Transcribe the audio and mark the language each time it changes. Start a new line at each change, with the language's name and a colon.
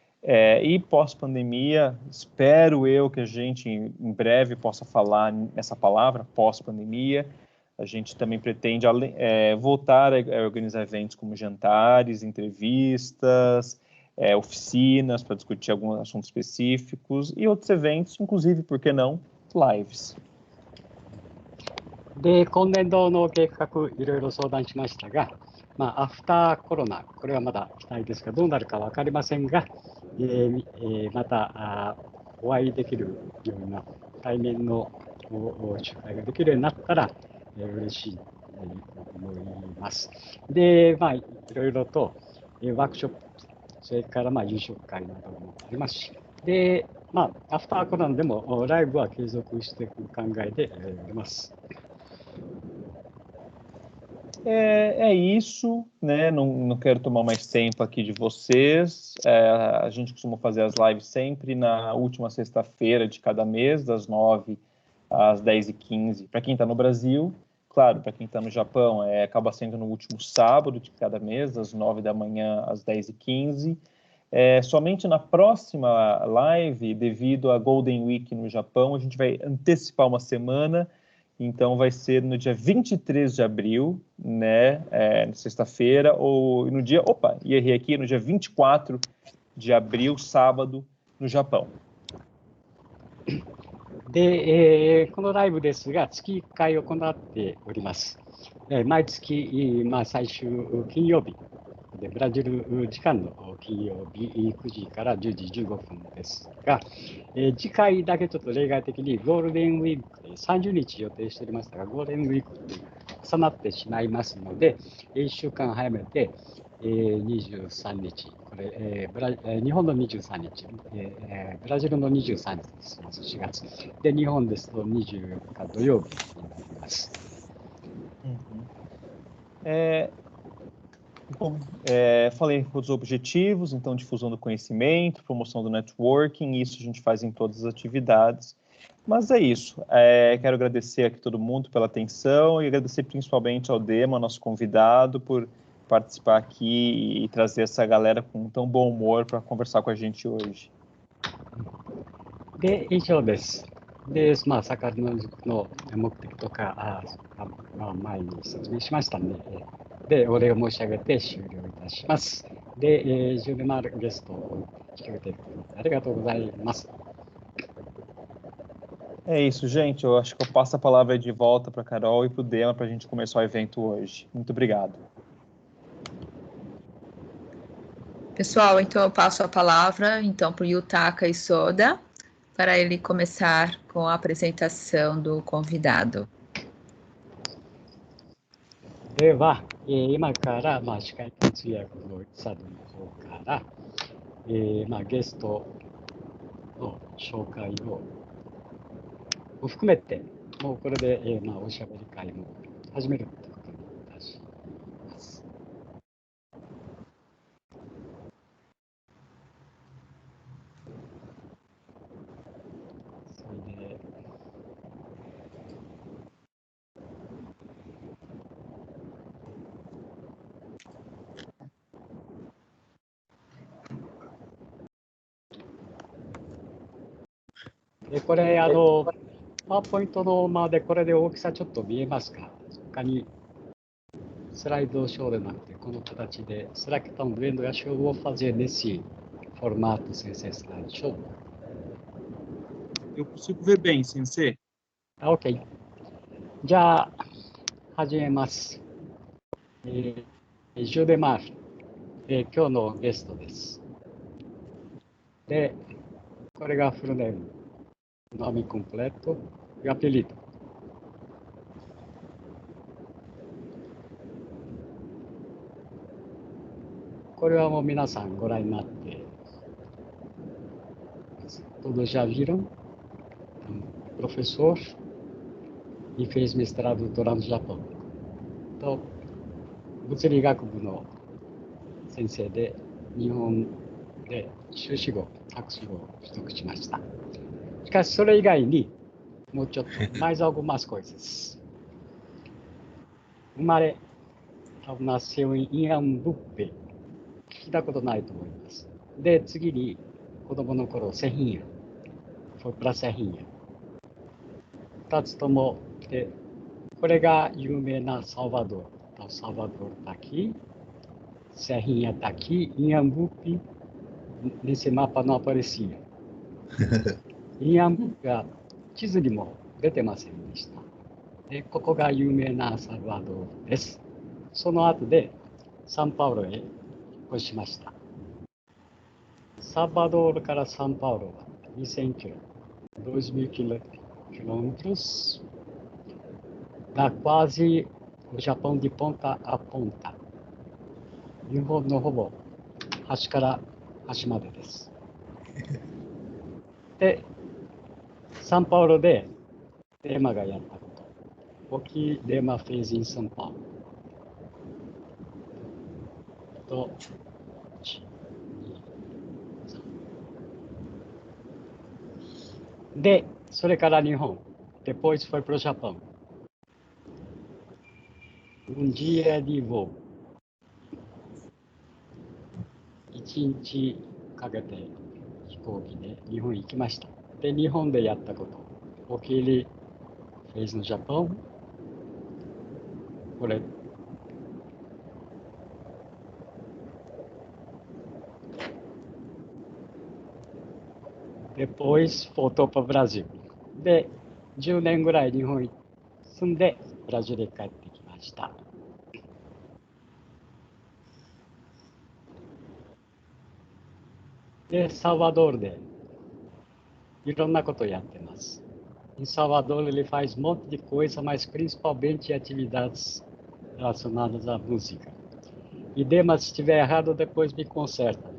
Portuguese: E pós-pandemia, espero eu que a gente em breve possa falar nessa palavra, pós-pandemia. A gente também pretende voltar a organizar eventos como jantares, entrevistas, oficinas para discutir alguns assuntos específicos e outros eventos, inclusive, por que não, lives.
Japanese: で、今年度の計画、いろいろ相談しましたが、アフターコロナ、これはまだ期待ですが、どうなるか分かりませんが、またお会いできるような対面の集会ができるようになったら、嬉しいと思います。で、いろいろとワークショップ、それから夕食会などもありますし、で、アフターコロナでもライブは継続していく考えでおります。
Portuguese: É isso, né? Não quero tomar mais tempo aqui de vocês. A gente costuma fazer as lives sempre na última sexta-feira de cada mês, das 9 às 10h15, para quem está no Brasil. Claro, para quem está no Japão, acaba sendo no último sábado de cada mês, das 9 da manhã às 10h15. Somente na próxima live, devido à Golden Week no Japão, a gente vai antecipar uma semana. Então, vai ser no dia 23 de abril, né, sexta-feira, ou no dia, errei aqui, no dia 24 de abril, sábado, no Japão.
Japanese: で、このライブですが、月1回行っております。毎月、最終金曜日で、ブラジル時間の金曜日9時から10時15分ですが、次回だけちょっと例外的にゴールデンウィークで30日予定しておりましたが、ゴールデンウィークに重なってしまいますので、1週間早めて、23日、これ、日本の23日、ブラジルの23日です、4月。で、日本ですと24日土曜日になります。
Portuguese: Bom, falei dos objetivos, então difusão do conhecimento, promoção do networking, isso a gente faz em todas as atividades. Mas é isso, quero agradecer aqui todo mundo pela atenção e agradecer principalmente ao Dema, nosso convidado, por participar aqui e trazer essa galera com tão bom humor para conversar com a gente hoje.
Japanese: で、以上です。で、坂の塾の目的とか前に説明しましたので、お礼を申し上げて終了いたします。で、10年のゲストを引き受けていただきありがとうございます。
Portuguese: É isso, gente. Eu acho que eu passo a palavra de volta para a Carol e para o Dema para a gente começar o evento hoje. Muito obrigado. Pessoal, então eu passo a palavra então para o Yutaka Isoda para ele começar com a apresentação do convidado.
Japanese: では、今から、司会と通訳の佐渡の方から、ゲストの紹介を含めて、もうこれで、おしゃべり会も始めるということにいたします。それで、これ、パワーポイントので、これで大きさちょっと見えますか？他にスライドショーでなくて、この形で、
Portuguese: será que estão vendo? Acho que eu vou fazer nesse formato sem ser slideshow. Eu consigo ver bem, Sensei.
Japanese: OK。 じゃあ、始めます。ジュデマール、今日のゲストです。で、これがフルネーム、
Portuguese: nome completo e apelido。
Japanese: これはもう皆さんご覧になって、
Portuguese: todos já viram? Professor e fez mestrado e doutorado no Japão.
Japanese: と、物理学部の先生で、日本で修士号、博士号を取得しました。しかしそれ以外に、もうちょっと、
Portuguese: mais algumas coisas。
Japanese: 生まれ、
Portuguese: nasceu em Inhambupe。
Japanese: 聞いたことないと思います。で、次に子供の頃、セヒンヤ、フォプラセヒンヤ。 2つともで、これが有名なサルバドー、サルバドール滝、セヒンヤ滝、インアンブーピ、
Portuguese: nesse mapa não aparecia。
Japanese: インアンブーピが地図にも出てませんでした。で、ここが有名なサルバドールです。その後でサンパウロへ越しました。サルバドールからサンパウロは2000キロ、
Portuguese: 2000 quilômetros, dá quase o Japão de ponta a ponta.
Japanese: 日本のほぼ端から端までです。で、サンパウロでレーマがやったこと。
Portuguese: O que Lema fez em São Paulo?
Japanese: とで、それから日本。
Portuguese: Depois foi para o Japão. Dia de voo.
Japanese: 1日かけて飛行機で日本行きました。で、日本でやったこと。
Portuguese: O que ele fez no Japão?
Japanese: これ。
Portuguese: Depois voltou para o Brasil.
Japanese: で、10年ぐらい日本に住んで、ブラジルへ帰ってきました。で、サルバドールでいろんなことをやってます。
Portuguese: Em Salvador ele faz um monte de coisa, mas principalmente atividades relacionadas à música. E Dema, se estiver errado, depois me conserta.